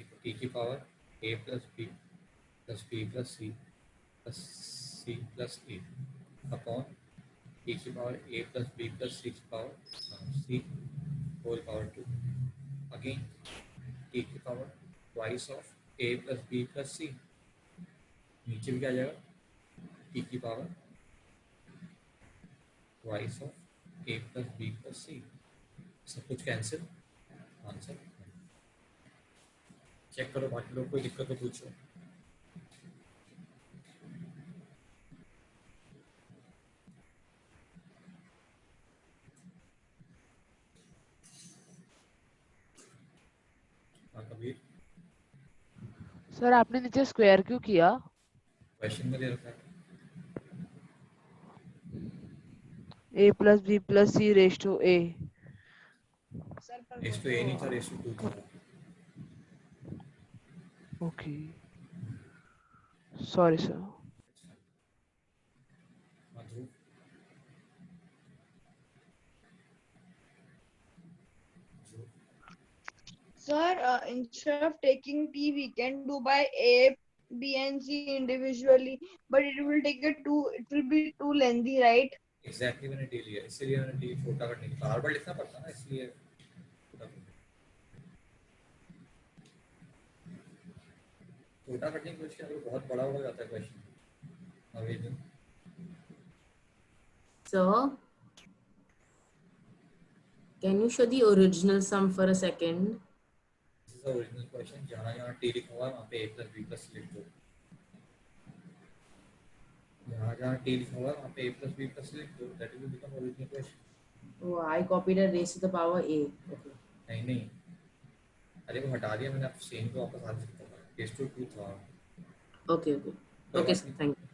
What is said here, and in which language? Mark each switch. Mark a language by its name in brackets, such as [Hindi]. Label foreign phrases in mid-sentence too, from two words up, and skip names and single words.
[Hindi] तो t की पावर [English] a plus b plus c plus c plus a [Hindi] अपॉन t की पावर [English] a plus b plus c [Hindi] की पावर c [English] whole power 2. [Hindi] अगेन t की पावर [English] twice of a plus b plus c. [Hindi] नीचे भी क्या आ जाएगा t की पावर [English] twice of a plus b plus c. [Hindi] सब कुछ कैंसिल. आंसर चेक करो, बाकी लोग कोई दिक्कत तो पूछो. हाँ कबीर, सर आपने नीचे स्क्वायर क्यों किया? क्वेश्चन में दे रखा है. [English] a plus b plus c raised to a. raise to a [Hindi] नहीं था, [English] raise to 2 [Hindi] था. [English] okay, sorry sir. [Hindi] हाँ ध्रुव. [English] Sir, instead of taking t, we can do by a, b, and c individually, but it will take it will be too lengthy, right? [Hindi] एग्जैक्टली मैंने डी लिया, इसलिए मैंने डी छोटा करने की बार बार लिखना पड़ता ना, इसलिए छोटा करने की कोशिश की. अगर बहुत बड़ा हो जाता है क्वेश्चन. आवेदन. [English] So, can you show the original sum for a second? this is the original question. [Hindi] जहाँ जहाँ टी लिखा हुआ है वहाँ पे [English] a plus b plus [Hindi] लिख दो. जहाँ जहाँ टी लिखा हुआ है वहाँ पे [English] a plus b plus [Hindi] लिख दो. [English] that will become original question. Oh, I copied a raised to the power a. Okay. [Hindi] नहीं नहीं, अरे वो हटा दिया मैंने. आप सेम को वापस आ सकता है. [English] raise to 2 [Hindi] था. [English] Okay, okay. Okay, sir, thank you.